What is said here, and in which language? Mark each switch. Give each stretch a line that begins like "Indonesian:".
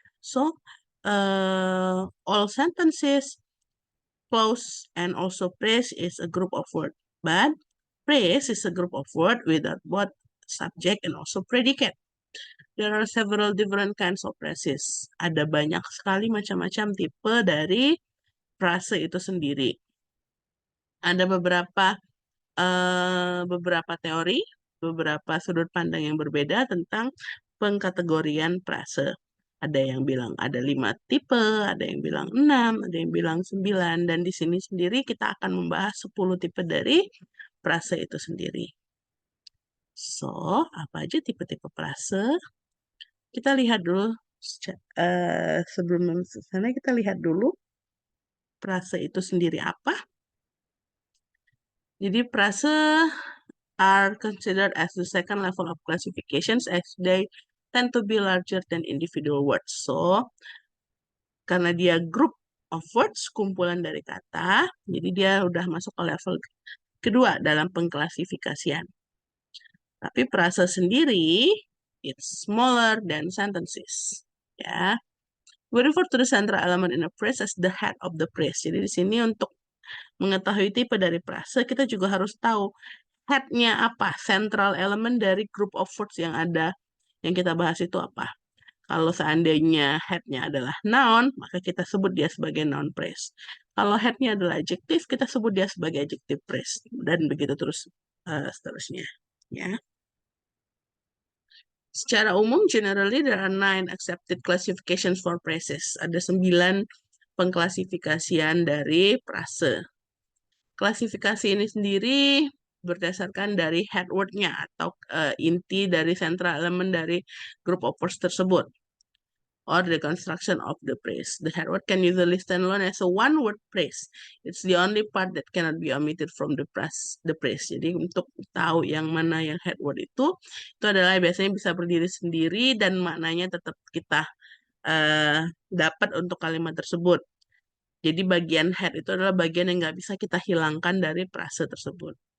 English: So all sentences, clause, and also phrase is a group of words. But phrase is a group of words without both subject and also predicate. There are several different kinds of phrases.
Indonesian: Ada banyak sekali macam-macam tipe dari frase itu sendiri. Ada beberapa teori, beberapa sudut pandang yang berbeda tentang pengkategorian frase. Ada yang bilang ada 5 tipe, ada yang bilang 6, ada yang bilang 9, dan di sini sendiri kita akan membahas 10 tipe dari frase itu sendiri. So, apa aja tipe-tipe frase? Kita lihat dulu, sebelum sana kita lihat dulu frase itu sendiri apa.
English: Jadi frase are considered as the second level of classifications as they tend to be larger than individual words.
Indonesian: So, karena dia
English: group of words,
Indonesian: kumpulan dari kata, jadi dia udah masuk ke level kedua dalam pengklasifikasian. Tapi frase sendiri,
English: it's smaller than sentences.
Indonesian: Ya.
English: We refer to the central element in a phrase as the head of the phrase.
Indonesian: Jadi di sini untuk mengetahui tipe dari frase, kita juga harus tahu head-nya apa,
English: central element
Indonesian: dari
English: group of words
Indonesian: yang ada, yang kita bahas itu apa. Kalau seandainya head-nya adalah noun, maka kita sebut dia sebagai noun phrase. Kalau head-nya adalah adjective, kita sebut dia sebagai adjective phrase. Dan begitu terus seterusnya. Ya. Secara umum,
English: generally there are 9 accepted classifications for phrases.
Indonesian: Ada 9 pengklasifikasian dari frase. Klasifikasi ini sendiri berdasarkan dari head word-nya atau inti dari
English: central element
Indonesian: dari
English: group of words
Indonesian: tersebut,
English: or the construction of the phrase. The head word can usually stand alone as a one-word phrase. It's the only part that cannot be omitted from the phrase.
Indonesian: Jadi untuk tahu yang mana yang head word itu adalah biasanya bisa berdiri sendiri dan maknanya tetap kita dapat untuk kalimat tersebut. Jadi bagian head itu adalah bagian yang nggak bisa kita hilangkan dari frase tersebut.